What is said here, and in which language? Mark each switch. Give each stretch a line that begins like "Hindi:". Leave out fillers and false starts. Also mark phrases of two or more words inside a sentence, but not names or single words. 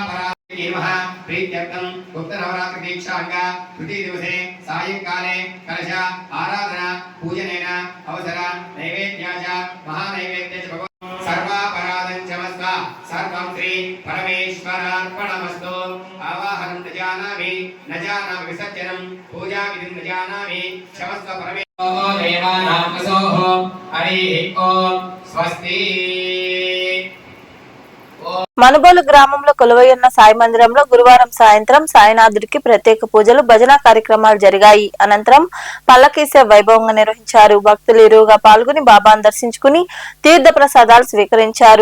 Sanskrit: परामः प्रीत्यर्थं गुप्तनवरात्र दीक्षांगा तृतीय दिवसे सायंकाले कलश आराधना पूजनेन अवसर नैवेद्याच महानैवेद्यच भगवान् सर्वापराधं क्षमस्व सर्वं श्री परमेश्वरार्पणमस्तु आवाहनं न जानामि विसर्जनं पूजाविधिं न जानामि क्षमस्व परमेश्वरो देवानां वसोः हरिः ओम स्वस्ति
Telugu: మనుబోలు గ్రామంలో కొలువైయున్న సాయి మందిరంలో గురువారం సాయంత్రం సాయినాథుడికి ప్రత్యేక పూజలు భజన కార్యక్రమాలు జరిగాయి. అనంతరం పల్లకీసే వైభవంగా నిర్వహించారు. భక్తులు ఇరువుగా పాల్గొని బాబాను దర్శించుకుని తీర్థ ప్రసాదాలు స్వీకరించారు.